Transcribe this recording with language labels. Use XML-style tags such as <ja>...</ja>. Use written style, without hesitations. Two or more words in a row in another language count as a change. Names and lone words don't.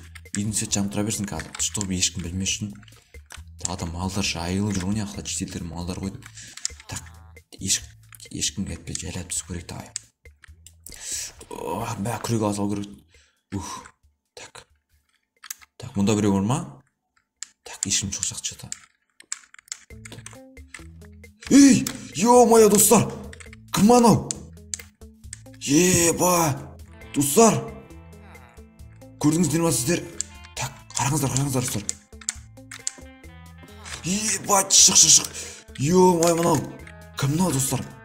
<kk>Үйдің свет жанып тұра берсін қазір, чтобы ешкім білмес үшін. Тағы малдар жайылып жүр ғой, не ақта шетелдер малдар қойды. Так, ешкімге айтпай жайлап түсіп көрейік, давай. Бәрі күрек ала салу керек. Так, мұнда біреу бар ма? Так, ешкім жоқ сияқты что-то. Ей, ё-моё, достар! Кім анау? Достар! Көрдіңіздер ма сіздер? Так, қараңыздар, достар. Шық. Ё-моё, мынау. Кім мынау, достар?</kk>